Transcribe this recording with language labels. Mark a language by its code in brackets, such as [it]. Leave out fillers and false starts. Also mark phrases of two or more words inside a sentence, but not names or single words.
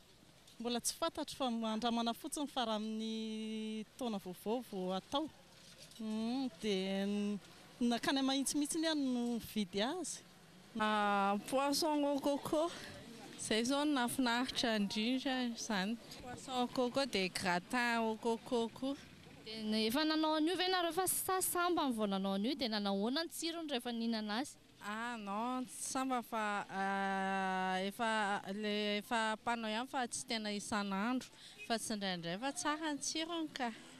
[mg] Mbola tsy fantatra fa andramana fotsiny fa raha amin'ny taona vaovao vao atao. Dia nakany mahitsy mihitsy ihany no vidy azy. [fr] Poisson au coco. [mg] Izay zao no nafinaritra indrindra izany. [fr] Poisson au coco [mg] dia [fr] gratin au coco [mg] koa. Dia efa nanao an'io ve nareo fa samba vao nanao an'io dia nanao ny tsirony rehefa nihinana azy? Non, samba fa efa panao ihany fa tsy tena isan'andro fa tsy indraindray fa tsara ny tsirony ka.